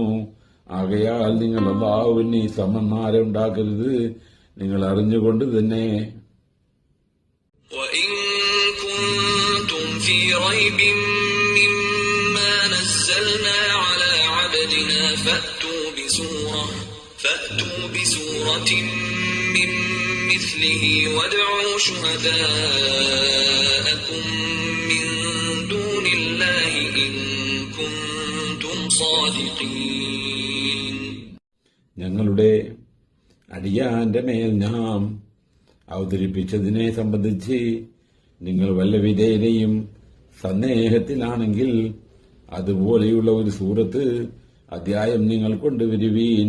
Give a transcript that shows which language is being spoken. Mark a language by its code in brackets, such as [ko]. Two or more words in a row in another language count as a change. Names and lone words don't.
[ml] ആകയാൽ നിങ്ങൾ അല്ലാഹുവിന് സമന്മാരെ ഉണ്ടാക്കരുത്, നിങ്ങൾ അറിഞ്ഞുകൊണ്ട് തന്നെ. [ar] وَإِن كُنتُمْ فِي رَيْبٍ مِّمَّا نَزَّلْنَا عَلَى عَبْدِنَا فَأْتُوا بِسُورَةٍ مِّن مِّثْلِهِ وَادْعُوا شُهَدَاءَكُم مِّن دُونِ اللَّهِ إِن كُنتُمْ صَادِقِينَ. [ml] ഞങ്ങളുടെ അടിയാന്റെ മേൽ നാം അവതരിപ്പിച്ചതിനെ സംബന്ധിച്ച് നിങ്ങൾ വല്ല വിധേനയും സന്ദേഹത്തിലാണെങ്കിൽ അതുപോലെയുള്ള ഒരു സൂറത്ത് അധ്യായം നിങ്ങൾ കൊണ്ടുവരുവീൻ.